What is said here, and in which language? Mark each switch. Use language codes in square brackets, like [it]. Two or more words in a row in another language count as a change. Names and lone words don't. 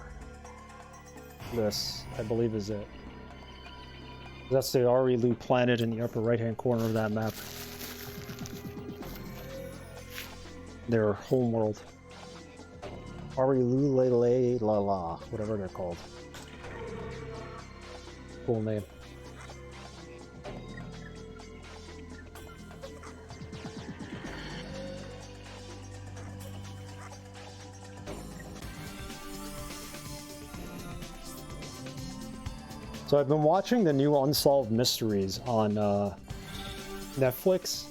[en] This, I believe, is it. That's the Arilu planet in the upper right-hand corner of that map. Their homeworld. Arilu-le-le-la-la, whatever they're called. Cool name. So I've been watching the new Unsolved Mysteries on Netflix.